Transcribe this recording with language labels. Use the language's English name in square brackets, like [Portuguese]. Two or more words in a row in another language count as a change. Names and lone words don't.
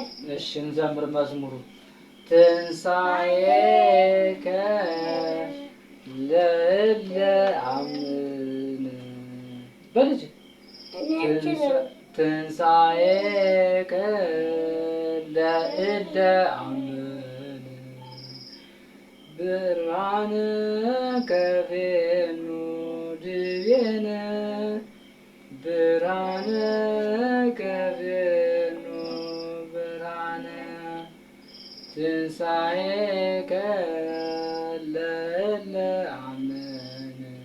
[Amharic] እሺ እንዘምር። መዝሙሩ [Geez] ትንሣኤከ ለእለ አምን በልጅ ትንሣኤከ ለእለ አምን ብርሃነ ከፌኑ ድቤነ ብርሃነ ከፌኑ ብርሃነ ትንሣኤከ ለእለ አመኑ